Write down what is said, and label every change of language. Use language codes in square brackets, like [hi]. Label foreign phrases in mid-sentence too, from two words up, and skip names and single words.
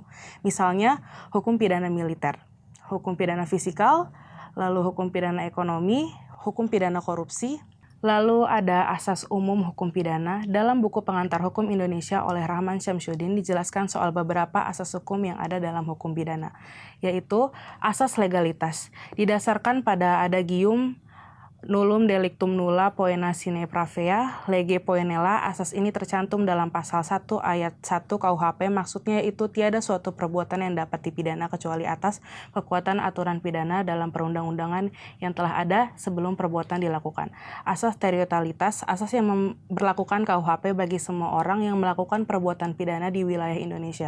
[id] Misalnya hukum pidana militer, hukum pidana fisikal, lalu hukum pidana ekonomi, hukum pidana korupsi. Lalu ada asas umum hukum pidana. Dalam buku Pengantar Hukum Indonesia oleh Rahman Syamsuddin dijelaskan soal beberapa asas hukum yang ada dalam hukum pidana, yaitu asas legalitas. Didasarkan pada adagium [la] nullum delictum nulla poena sine pravea lege poenella. [id] Asas ini tercantum dalam pasal 1 ayat 1 KUHP, maksudnya itu tiada suatu perbuatan yang dapat dipidana kecuali atas kekuatan aturan pidana dalam perundang-undangan yang telah ada sebelum perbuatan dilakukan. Asas teritorialitas, asas yang memberlakukan KUHP bagi semua orang yang melakukan perbuatan pidana di wilayah Indonesia.